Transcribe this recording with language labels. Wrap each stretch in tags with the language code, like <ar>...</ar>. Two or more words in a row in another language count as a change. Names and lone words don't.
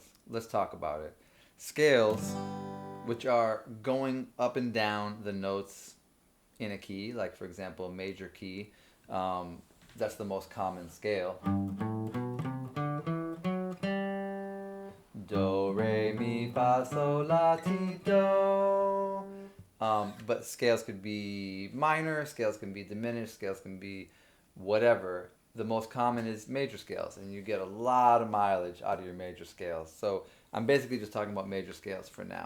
<en>Let's talk about it. Scales, which are going up and down the notes in a key, like for example, major key, um, that's the most common scale. Do, re, mi, fa, sol, la, ti, do. But scales could be minor, scales can be diminished, scales can be whatever. The most common is major scales, and you get a lot of mileage out of your major scales. So I'm basically just talking about major scales for now.</en>